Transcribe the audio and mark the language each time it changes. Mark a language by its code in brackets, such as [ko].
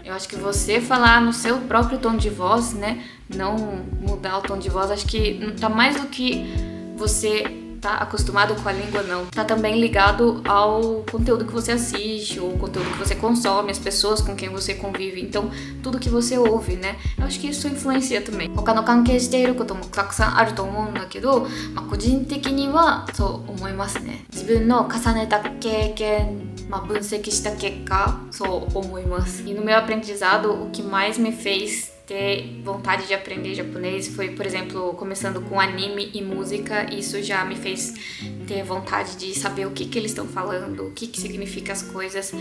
[pt] Eu acho que você falar no seu próprio tom de voz, né? Não mudar o tom de voz, acho que não tá mais do que você tá acostumado com a língua, não. Tá também ligado ao conteúdo que você assiste, o conteúdo que você consome, as pessoas com quem você convive. Então, tudo que você ouve, né? Eu acho que isso influencia também. [ja] 他の関係していることもたくさんあると思うんだけど、個人的にはそう思いますね。自分の重ねた経験、分析した結果、そう思います。 [pt] E no meu aprendizado, o que mais me fez ter vontade de aprender japonês foi, por exemplo, começando com anime e música. Isso já me fez ter vontade de saber o que eles estão falando, o que significa as coisas.